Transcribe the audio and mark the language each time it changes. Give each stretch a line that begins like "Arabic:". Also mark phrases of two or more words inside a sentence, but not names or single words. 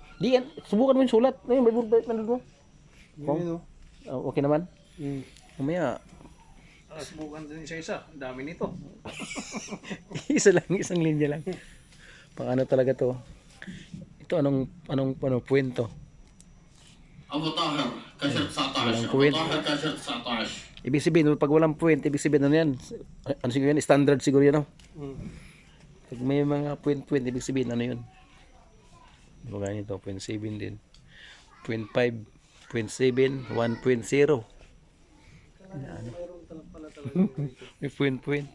Filipino: Di yan, subukan mo yung sulat. May bullpen mo. Yan Okay naman. Mamaya subukan din isa-isa. Dami nito. isa lang, isang linya lang. Pang talaga to. Ito anong kwento? أبو طاهر كاشر 19. Walang أبو point. طاهر كاشر 19. Ibig sabihin, pag walang point, ibig sabihin yan? Ano siguro yan? Standard siguro yan Pag may mga point, ibig sabihin yun? Diba ganito, 0.7 din. 0.5, 0.7, 1.0. May point.